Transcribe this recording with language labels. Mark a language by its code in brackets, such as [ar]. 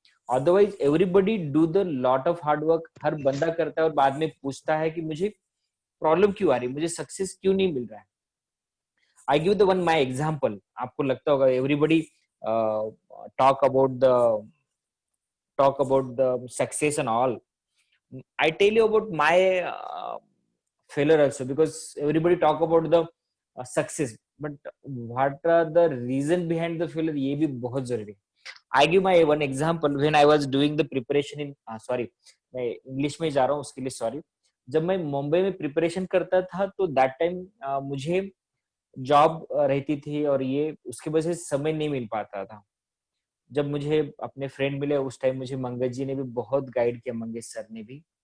[en] Otherwise everybody do the lot of hard work. [hi] हर बंदा करता है और बाद में पूछता है कि मुझे प्रॉब्लम क्यों आ रही, मुझे सक्सेस क्यों नहीं मिल रहा है. [en] I give the one my example. [hi] आपको लगता होगा [en] Everybody talk about the talk about the success and all. I tell you about my failure also, because everybody talk about the success, but what are the reason behind the failure, [hi] ये भी बहुत जरूरी है. [en] I give my one example. When I was doing the preparation in sorry, [hi] मैं English में जा रहा हूँ उसके लिए सॉरी. जब मैं मुंबई में प्रिपरेशन करता था तो [en] that time [hi] मुझे जॉब रहती थी, और ये उसकी वजह से समय नहीं मिल पाता था. जब मुझे अपने फ्रेंड मिले उस टाइम मुझे मंगेश जी ने भी बहुत गाइड किया, मंगेश सर ने भी.